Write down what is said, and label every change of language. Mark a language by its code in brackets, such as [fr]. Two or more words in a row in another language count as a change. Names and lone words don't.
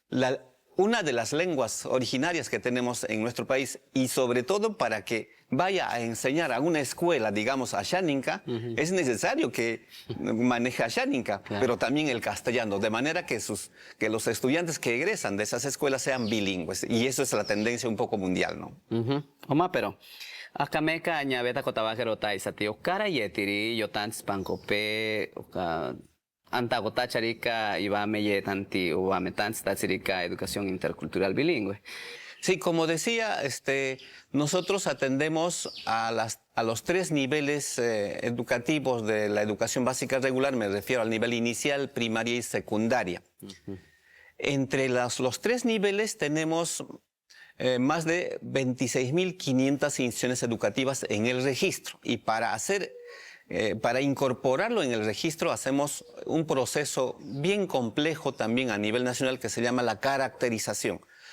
[es] una de las lenguas originarias que tenemos en nuestro país y sobre todo para que vaya a enseñar a una escuela, digamos, a Xaninca, es necesario que maneje a Xaninca, pero también el castellano, de manera que los estudiantes que egresan de esas escuelas sean bilingües. Y eso es la tendencia un poco mundial, ¿no? [cni] Oma, pero akameka ñaveta kotabajero taisati okara yetiri yotans pankope Antagota charika ibame yetanti ubame tans tatsirika [es] educación intercultural bilingüe. Sí, como decía, nosotros atendemos a los tres niveles educativos de la educación básica regular, me refiero al nivel inicial, primaria y secundaria. Entre los tres niveles tenemos más de 26.500 instituciones educativas en el registro y para incorporarlo en el registro hacemos un proceso bien complejo también a nivel nacional que se llama la caracterización.